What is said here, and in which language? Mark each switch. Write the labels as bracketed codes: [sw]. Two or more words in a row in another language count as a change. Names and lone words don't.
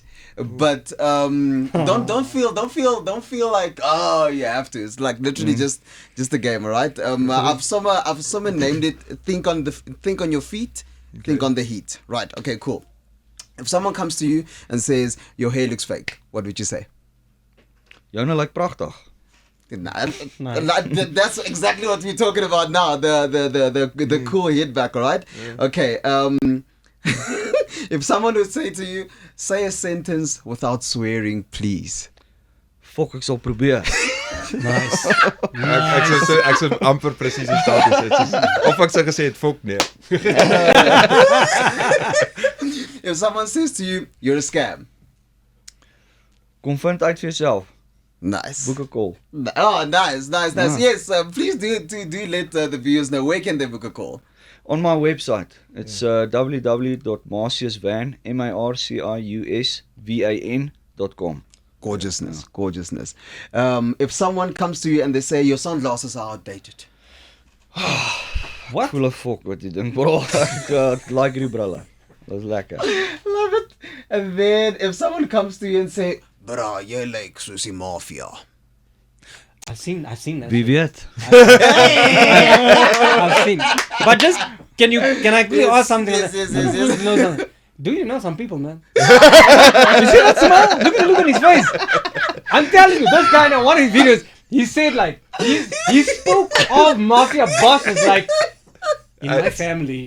[en] But don't feel like you have to. It's like literally just a game, alright? I've someone named it think on your feet, think on the heat. Right, okay, cool. If someone comes to you and says your hair looks fake, what would you say? [af] Joune lyk pragtig. [en] That's exactly what we're talking about now. The cool hit back, alright? Okay, if someone would say to you, say a sentence without swearing, please. [af] Fok, ek sal probeer. [en] Nice. [af] Ek sou amper presies die status het. Of ek sou gesê het fok nee. [en] If someone says to you, you're a scam. [af] Kom vind uit vir jouself. [en] Nice. Book a call. Oh, nice. Yes, please do let the viewers know. Where can they book a call? On my website, it's www.marciusvan, marciusvan.com. Gorgeousness. If someone comes to you and they say your sunglasses are outdated. What? Full of fuck [af] wat jy dink, bro. Ek like die brille. Dis lekker. [en] Love it. And then if someone comes to you and say, bro, [af] jy lyk soos die mafia. [en] I've seen that. [af] Wie weet? [en] I've seen. But just can I quickly ask something? Yes. Do you know some people, man? You see that smile? Look at the look on his face. I'm telling you, this guy in one of his videos, he said like he spoke of mafia bosses like in my family.